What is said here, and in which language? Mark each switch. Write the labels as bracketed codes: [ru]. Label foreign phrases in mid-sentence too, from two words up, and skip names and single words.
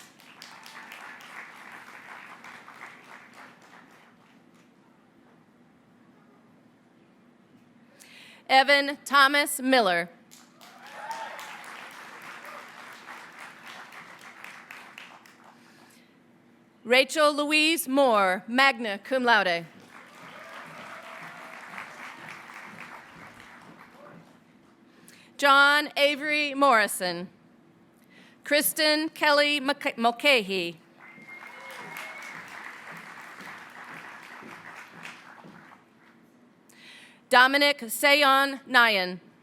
[en] Evan Thomas Miller. Rachel Louise Moore, [la] magna cum laude. [en] John Avery Morrison. Kristen Kelly Mulcahy. Dominic Sayon Nyan.